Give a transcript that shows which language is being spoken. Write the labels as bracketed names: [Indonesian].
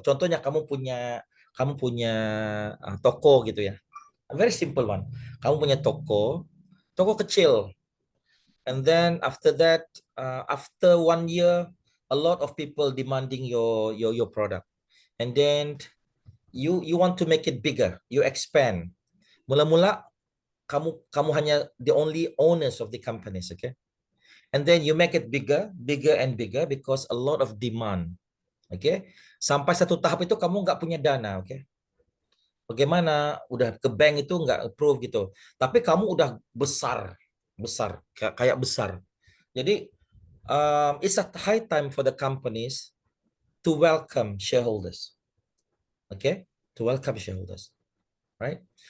[Indonesian] Contohnya kamu punya toko gitu ya. [English] A very simple one. [Indonesian] Kamu punya toko kecil. [English] And then after that, after 1 year, a lot of people demanding your product. And then you want to make it bigger, you expand. [Indonesian] Mula-mula kamu hanya [English] the only owners of the companies, okay? and then you make it bigger, bigger and bigger because a lot of demand. [Indonesian] Oke, sampai satu tahap itu kamu nggak punya dana, oke? Bagaimana? Udah ke bank itu nggak approve gitu. Tapi kamu udah besar, kayak besar. [English] Jadi it's a high time for the companies to welcome shareholders, oke? To welcome shareholders, right?